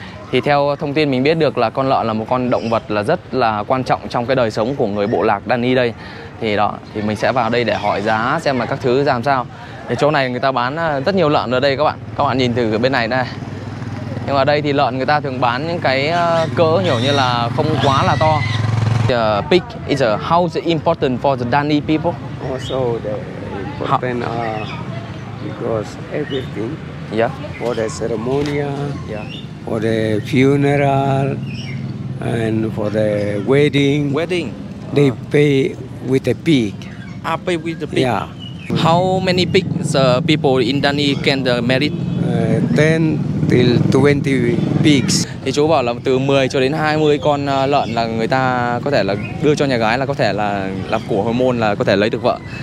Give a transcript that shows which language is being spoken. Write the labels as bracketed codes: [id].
[vi] Thì theo thông tin mình biết được là con lợn là một con động vật là rất là quan trọng trong cái đời sống của người bộ lạc Dani đây. Thì đó, thì mình sẽ vào đây để hỏi giá xem là các thứ ra làm sao. Thì chỗ này người ta bán rất nhiều lợn ở đây các bạn nhìn từ bên này đây. Nhưng mà ở đây thì lợn người ta thường bán những cái cỡ kiểu như là không quá là to. [en] The pig is how is it important for the Dani people? Also the important because everything. Yeah. For the ceremony, for the funeral, and for the wedding. Wedding. They pay with a pig. Pay with the pig. Yeah. How many pigs people in Dani can marry? 10 till 20 pigs. [vi] Thì chú bảo là từ 10 cho đến 20 con lợn là người ta có thể là đưa cho nhà gái, là có thể là làm của hồi môn là có thể lấy được vợ.